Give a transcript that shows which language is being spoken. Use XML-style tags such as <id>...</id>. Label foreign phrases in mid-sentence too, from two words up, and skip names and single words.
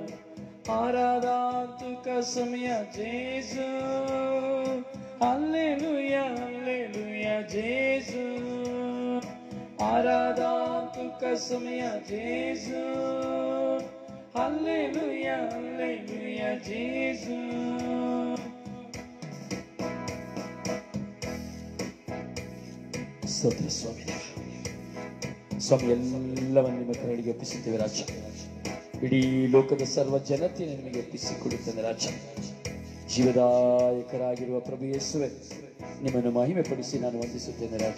<kok>Aradan tuka somia Jesus. Hallelujah, Hallelujah Jesus. Aradan tuka somia Jesus. Hallelujah, Hallelujah Jesus.</kok> <kn>ಸ್ತೋತ್ರ ಸ್ವಾಮಿ. ಸ್ವಾಮಿ, ಎಲ್ಲವನ್ನು ನಿಮ್ಮ ಕರಡಿಗೆ ಒಪ್ಪಿಸುತ್ತೇವೆ ರಾಜ. ಇಡೀ ಲೋಕದ ಸರ್ವ ಜನತೆಯನ್ನು ನಿಮಗೆ ಒಪ್ಪಿಸಿಕೊಡುತ್ತೇನೆ ರಾಜ. ಜೀವದಾಯಕರಾಗಿರುವ ಪ್ರಭು ಯೇಸುವೆ, ನಿಮ್ಮನ್ನು ಮಹಿಮೆ ಪಡಿಸಿ ನಾನು ವಂದಿಸುತ್ತೇನೆ ರಾಜ.</kn>